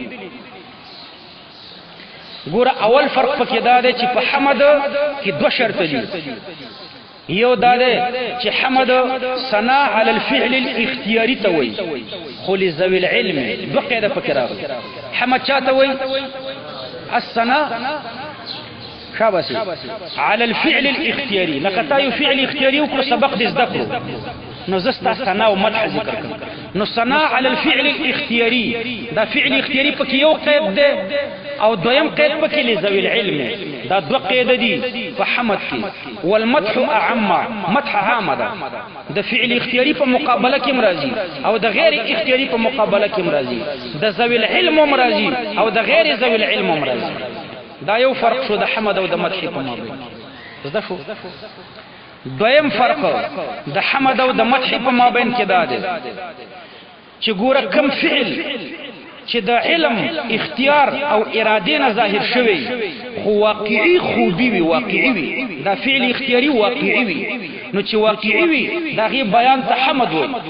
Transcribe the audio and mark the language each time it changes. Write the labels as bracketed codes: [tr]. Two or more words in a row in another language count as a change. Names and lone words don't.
[ps] ګوره اول فرق پکې دا دی چې په حمد کې دوه شرط دي یو دا ده چې حمد [ar] ثنا علی الفعل الاختیاری [ps] ته وایي خو [ar] لذوی العلم [ps] دوه قاعده پکې راغلي حمد چاته وایي [ar] الثنا شابسي على الفعل الاختياري [ps] لقد یو فعل اختیاری وکړو سبق دې زده کړو نو زستا ثنا او مدح ذکر کړم نو [ar] ثنا على الفعل الاختياري [ps] دا فعل اختیاری پکې یو قید ده او دویم قید پکې [ar] لذوی العلم [ps] دا دوه قید دي په حمد کې [ar] والمدح اعم [ps] مدح عام ده د فعل اختیاری په مقابله کې مرضی او د غیر اختیاری په مقابله کې مرضی د [ar] ذوی العلم [ps] مرضی او د [ar] غیر ذوی العلم [ps] مرضی دا یو فرق شو د حمد او د مدح په مابین زده شو دویم فرق د حمد او د مدح په مابین کې دا ده چې ګوره کم فعل چې د علم اختیار او اراده نه ظاهر شوی خو واقعي خوبي وي واقعي وي دا فعل اختیاري واقعي وي نو چې واقعي وي دا غي بیان ته حمد وي